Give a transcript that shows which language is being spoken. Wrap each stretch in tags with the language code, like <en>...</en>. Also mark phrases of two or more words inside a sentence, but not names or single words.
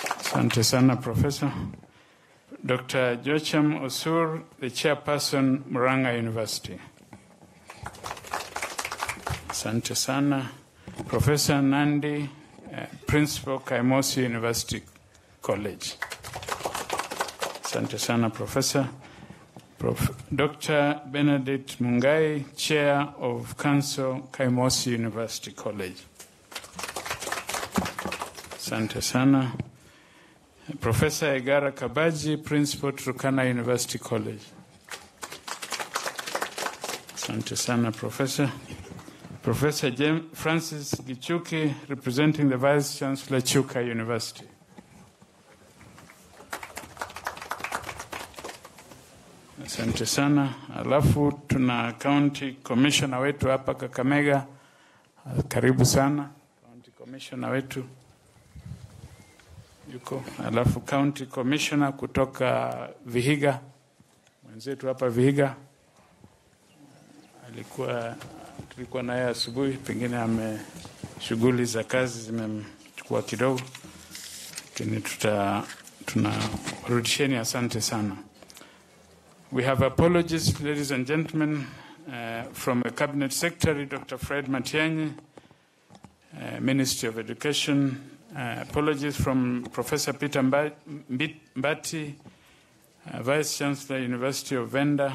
<sw>Asante sana,</sw> <en>Professor. Dr. Joachim Osur, the Chairperson, Murang'a University.</en> <sw>Asante sana.</sw> <en>Professor Nandi, Principal, Kaimosi University College.</en> <sw>Asante sana, Professor. Dr.</sw> <en>Benedict Mungai, Chair of Council, Kaimosi University College.</en> <sw>Asante sana.</sw> <en>Professor Egara Kabaji, Principal, Turkana University College.</en> <sw>Asante sana, Professor.</sw> <en>Professor James Francis Gichuki, representing the Vice Chancellor, Chuka University.</en> <sw>Asante sana. Alafu tuna</sw> <en>County Commissioner</en> <sw>wetu hapa Kakamega. Karibu sana,</sw> <en>County Commissioner</en> <sw>wetu. Yuko. Alafu</sw> <en>County Commissioner</en> <sw>kutoka Vihiga. Mwenzetu hapa Vihiga. Tulikuwa naye asubuhi, pengine shughuli za kazi zimemchukua kidogo. Lakini tunarudisheni asante sana.</sw> <en>We have apologies, ladies and gentlemen, from the Cabinet Secretary, Dr. Fred Matiang'i, Ministry of Education. Apologies from Professor Peter Mbati, Vice Chancellor, University of Venda.</en>